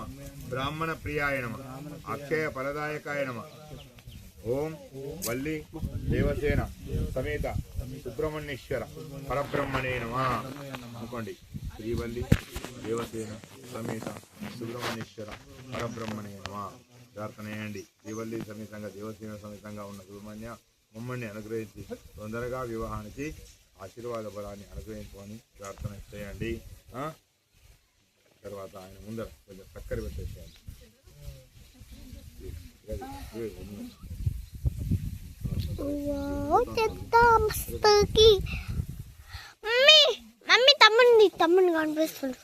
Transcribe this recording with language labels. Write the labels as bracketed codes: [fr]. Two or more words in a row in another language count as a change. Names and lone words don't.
[sa] ब्राह्मण प्रियाय नमः अक्षय फलदायकाय नमः ओम वल्ली देवसेन समेत सुब्रह्मण्येश्वर परब्रह्मणे नमः अनुकोंडी श्रीवल्ली देवसेन समेत सुब्रह्मण्येश्वर परब्रह्मणे नमः [te] ప్రార్థనయండి శ్రీవల్లి సమేతంగా దేవసేన సమేతంగా ఉన్న సుబ్రహ్మణ్య మమ్మల్ని అనుగ్రహించి తొందరగా వివాహానికి ఆశీర్వాద బలాన్ని అనుగ్రహించుకొని ప్రార్థన చేయండి. తర్వాత ఆయన ముందర కొంచెం చక్కెర పెట్టేసేయండి. తమ్ముడిని కనిపిస్తుంది